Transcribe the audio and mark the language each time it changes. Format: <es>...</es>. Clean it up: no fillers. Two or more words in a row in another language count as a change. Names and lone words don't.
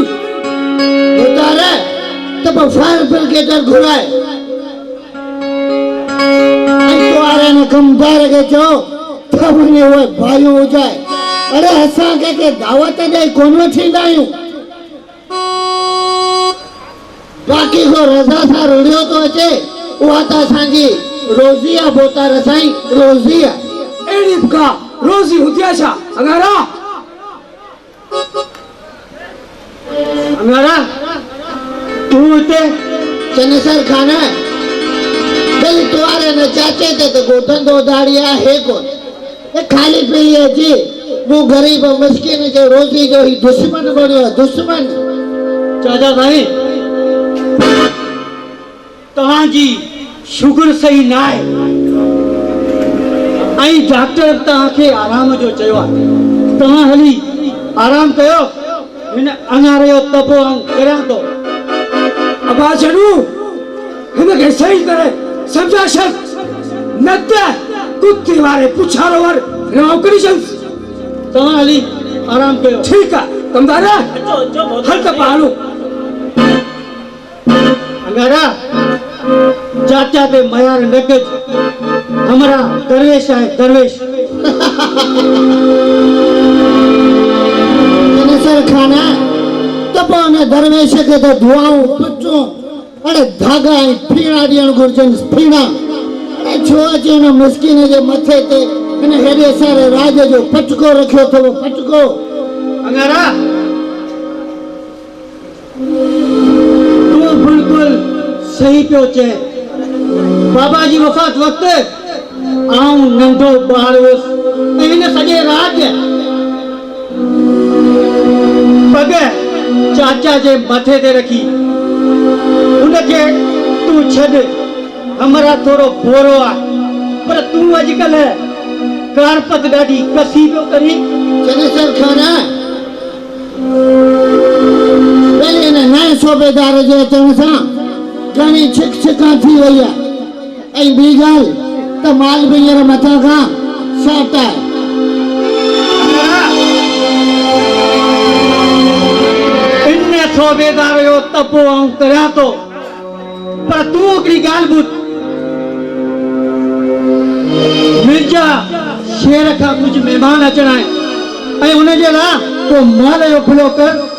<sd>बोतार त पोइ फायर ब्रिगेड घुराए ऐं तोवारे ने कमदार खे चओ त वञी उहे भाइयूं हुजाए अरे असां कंहिंखे दावत ॾेई कोन वठींदा आहियूं बाक़ी को रज़ा सां रुड़ियो थो अचे उहा त असांजी रोज़ी आहे बोतार साईं रोज़ी आहे अहिड़ी बि का रोज़ी हूंदी आहे छा अंगारा तू हिते चनेसर खान दिल तुम्हारे न चाचे ते तो गोठंदो दाड़ी आहे कोन ए खाली पीली अची वो गरीब मिस्किन जो रोज़ी जो ही दुश्मन बणियो आहे दुश्मन चाचा साईं तव्हांजी शुगर सही न आहे ऐं डॉक्टर तव्हांखे आराम जो चयो आहे तव्हां हली आराम कयो हिन अंगारे जो तपो करियां थो अबा छॾू हिनखे सही करे सम्झा छॾ न त कुते वारे पुछारो वर नौकरी छॾ तव्हां हली आराम कयो ठीकु आहे कमदारा हल त पालू अंगारा चाचा पे मयार न कज</sd> <ur>हमारा दरवेश है</ur> <sd>दरवेश चनेसर खाना तो पोइ दरवेश खे त दुआऊं पचूं अरे धागा ऐं फीणा ॾियण घुरजनि फीणा अरे छो अची हुन मिस्किन जे मथे ते हिन हेॾे सारे राज जो पटको रखियो अथव पटको अंगारा तू बिल्कुल सही पियो चए बाबा जी वफ़ात वक़्तु आऊं नंढो ॿार हुयुसि ऐं हिन सॼे राज पग चाचा जे मथे ते रखी उनखे तूं छॾ हमरा थोरो बोरो आहे पर तूं अॼुकल्ह कारपत ॾाढी कसी पियो करी चनेसर खाना पहले हिन नए सूबेदार जे अचण सां घणी छिक छिका थी वई आहे ऐं ॿी ॻाल्हि त माल बि हींअर मथां खां सेट आहे इन सूबेदार जो तपो आऊं करियां थो पर तूं हिकिड़ी ॻाल्हि ॿुध मिर्जा शेर खां कुझु महिमान अचणा आहिनि ऐं हुनजे लाइ को माल जो खुलो कर</sd>